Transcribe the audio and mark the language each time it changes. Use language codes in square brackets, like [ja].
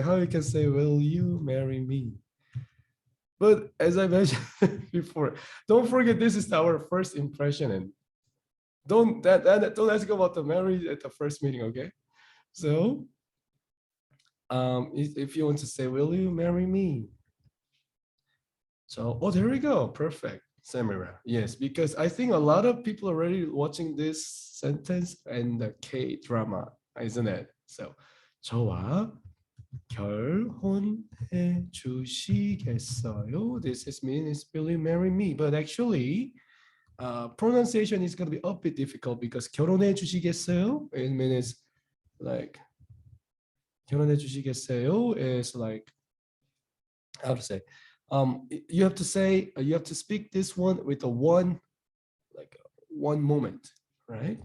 [en] How you can say, will you marry me? But as I mentioned before, don't forget this is our first impression, and don't ask about the marriage at the first meeting. Okay. So If you want to say, will you marry me? So, oh, there we go. Perfect. Samira. Yes, because I think a lot of people are already watching this sentence and the K drama, isn't it? [ko] So, 저와 결혼해 주시겠어요? [en] This is means will you marry me? But actually, pronunciation is going to be a bit difficult because [ko] 결혼해 주시겠어요? [en] It means like [ko] 결혼해 주시겠어요 [en] is like how to say you have to say you have to speak this one with a one like one moment, right?